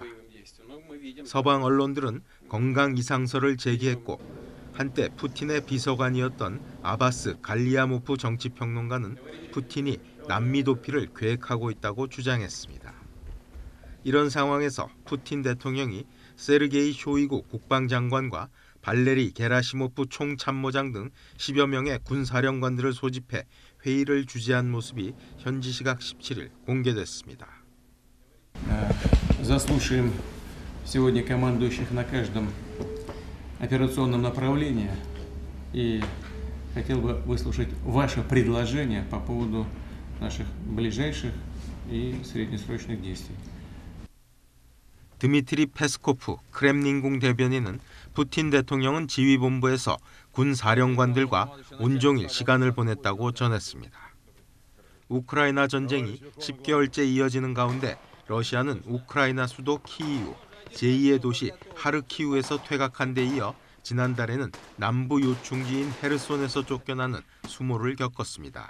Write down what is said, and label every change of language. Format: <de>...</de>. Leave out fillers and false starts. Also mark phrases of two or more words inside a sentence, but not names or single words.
<ko>서방 언론들은 건강 이상설을 제기했고 한때 푸틴의 비서관이었던 아바스 갈리아모프 정치평론가는 푸틴이 남미 도피를 계획하고 있다고 주장했습니다. 이런 상황에서 푸틴 대통령이 세르게이 쇼이구 국방장관과 발레리 게라시모프 총참모장 등 10여 명의 군사령관들을 소집해 회의를 주재한 모습이 현지 시각 17일 공개됐습니다.</ko> <ru>Заслушаем сегодня командующих на каждом операционном направлении и хотел бы выслушать ваше предложение по поводу наших ближайших и среднесрочных действий.</ru> <ko>드미트리 페스코프 크렘린궁 대변인은 푸틴 대통령은 지휘본부에서 군 사령관들과 온종일 시간을 보냈다고 전했습니다. 우크라이나 전쟁이 10개월째 이어지는 가운데 러시아는 우크라이나 수도 키이우, 제2의 도시 하르키우에서 퇴각한 데 이어 지난달에는 남부 요충지인 헤르손에서 쫓겨나는 수모를 겪었습니다.</ko>